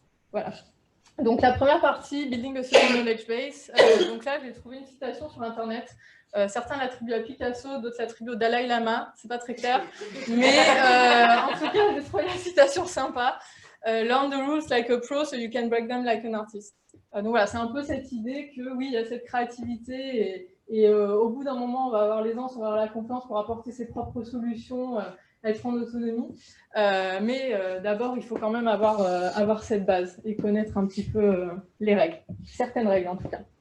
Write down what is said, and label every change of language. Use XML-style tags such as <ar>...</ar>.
<fr>Voilà. Donc la première partie,</fr> <en>building a solid knowledge base.</en> <fr>Donc là, j'ai trouvé une citation sur Internet. Certains l'attribuent à Picasso, d'autres l'attribuent au Dalai Lama. C'est pas très clair, mais en tout cas, j'ai trouvé la citation sympa.</fr> <en>Learn the rules like a pro, so you can break them like an artist.</en> <fr>Donc voilà, c'est un peu cette idée que oui, il y a cette créativité et au bout d'un moment, on va avoir l'aisance, on va avoir la confiance pour apporter ses propres solutions, être en autonomie. Mais d'abord, il faut quand même avoir cette base et connaître un petit peu les règles, certaines règles en tout cas.</fr>